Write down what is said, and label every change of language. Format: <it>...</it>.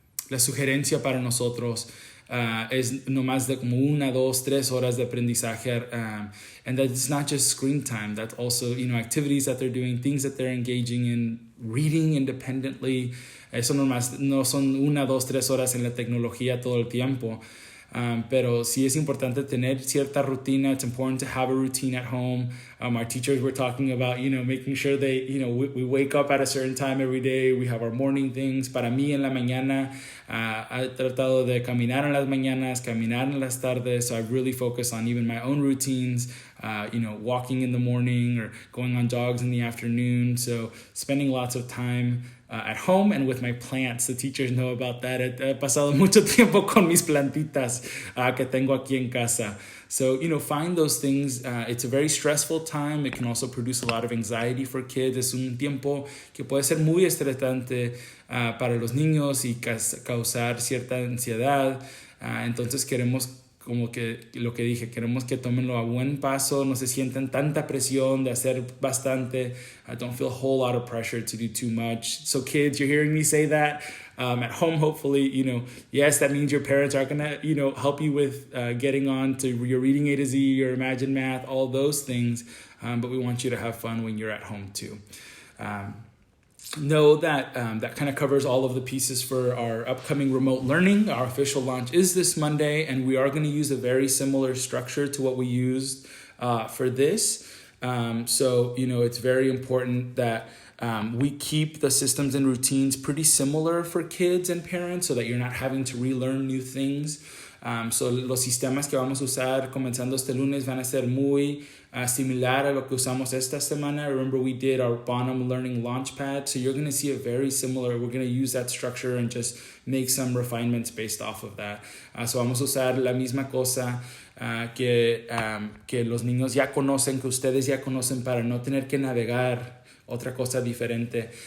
<es>La sugerencia para nosotros es no más de como 1, 2, 3 horas de aprendizaje.</es> <en>And that's not just screen time. That's also, activities that they're doing, things that they're engaging in, reading independently.</en> <es>Eso no son 1, 2, 3 horas en la tecnología todo el tiempo. Pero sí es importante tener cierta rutina.</es> <en>It's important to have a routine at home. Our teachers were talking about, making sure they, we wake up at a certain time every day. We have our morning things.</en> <es>Para mí en la mañana, he tratado de caminar en las mañanas, caminar en las tardes.</es> <en>So I've really focused on even my own routines, walking in the morning or going on jogs in the afternoon. So spending lots of time at home and with my plants. The teachers know about that.</en> <es>He pasado mucho tiempo con mis plantitas que tengo aquí en casa.</es> <en>So, find those things. It's a very stressful time. It can also produce a lot of anxiety for kids.</en> <es>Es un tiempo que puede ser muy estresante para los niños y causar cierta ansiedad. Entonces queremos, como que lo que dije, queremos que tomenlo a buen paso, no se sientan tanta presión de hacer bastante.</es> <en>I don't feel a whole lot of pressure to do too much. So kids, you're hearing me say that at home, hopefully, yes, that means your parents are going to, help you with getting on to your reading A to Z, your Imagine Math, all those things. But we want you to have fun when you're at home too. Know that that kind of covers all of the pieces for our upcoming remote learning. Our official launch is this Monday, and we are going to use a very similar structure to what we used for this. So, it's very important that we keep the systems and routines pretty similar for kids and parents so that you're not having to relearn new things.</en> <es>So los sistemas que vamos a usar comenzando este lunes van a ser muy similar a lo que usamos esta semana.</es> <en>Remember, we did our Bonham Learning Launchpad, so you're going to see it very similar. We're going to use that structure and just make some refinements based off of that.</en> <es>So vamos a usar la misma cosa que los niños ya conocen, que ustedes ya conocen, para no tener que navegar otra cosa diferente.</es>